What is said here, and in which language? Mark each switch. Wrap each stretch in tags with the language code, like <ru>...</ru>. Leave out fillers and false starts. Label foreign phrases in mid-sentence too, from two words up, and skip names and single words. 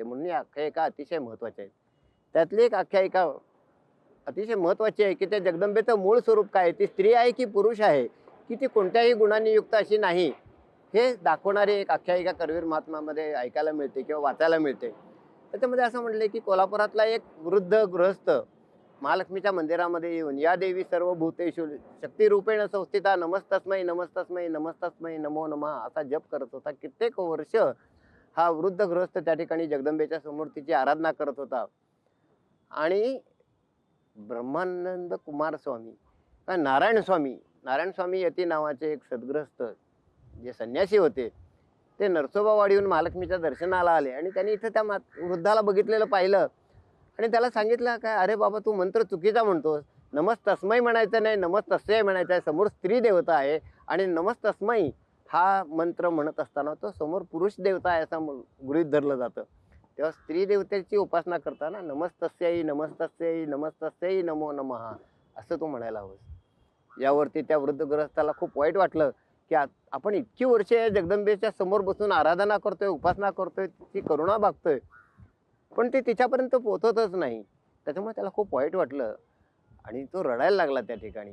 <mr>म्हणून या आख्यायिका अतिशय महत्त्वाच्या आहेत. त्यातली एक आख्यायिका अतिशय महत्त्वाची आहे, की त्या जगदंबेचं मूळ स्वरूप काय आहे? ती स्त्री आहे की पुरुष आहे? की ती कोणत्याही गुणांनी युक्त अशी नाही? हे दाखवणारी एक आख्यायिका करवीर महात्म्यामध्ये ऐकायला मिळते किंवा वाचायला मिळते. त्याच्यामध्ये असं म्हटलंय, की कोल्हापुरातला एक वृद्ध गृहस्थ महालक्ष्मीच्या मंदिरामध्ये येऊन</mr> <sa>या देवी सर्व भूतेषु शक्तिरूपेण संस्थिता नमस्तस्मै नमस्तस्मै नमस्तस्मै नमो नमः</sa> <mr>असा जप करत होता. कित्येक वर्ष हा वृद्ध गृहस्थ त्या ठिकाणी जगदंबेच्या समोर तिची आराधना करत होता. आणि ब्रह्मानंद कुमार स्वामी नारायण स्वामी यती नावाचे एक सद्गृहस्थ जे संन्यासी होते, ते नरसोबावाडीहून महालक्ष्मीच्या दर्शनाला आले आणि त्यांनी इथं त्या वृद्धाला बघितलेलं पाहिलं आणि त्याला सांगितलं, काय अरे बाबा तू मंत्र चुकीचा म्हणतोस. नमस्तस्मै म्हणायचं नाही, नमस्तस्यै म्हणायचं आहे. समोर स्त्री देवता आहे आणि नमस्तस्मै हा मंत्र म्हणत असताना तो समोर पुरुष देवता आहे असं गृहीत धरलं जातं. तेव्हा स्त्री देवतेची उपासना करताना</mr> <sa>नमस्तस्यै नमस्तस्यै नमस्तस्यै नमो नमः</sa> <mr>असं तू म्हणायला हवंस. यावरती त्या वृद्ध गृहस्थाला खूप वाईट वाटलं, की आपण इतकी वर्षे जगदंबेच्या समोर बसून आराधना करतोय, उपासना करतोय, तिची करुणा बघतोय, पण ते तिच्यापर्यंत पोहोचतच नाही. त्याच्यामुळे त्याला खूप वाईट वाटलं आणि तो रडायला लागला त्या ठिकाणी.</mr>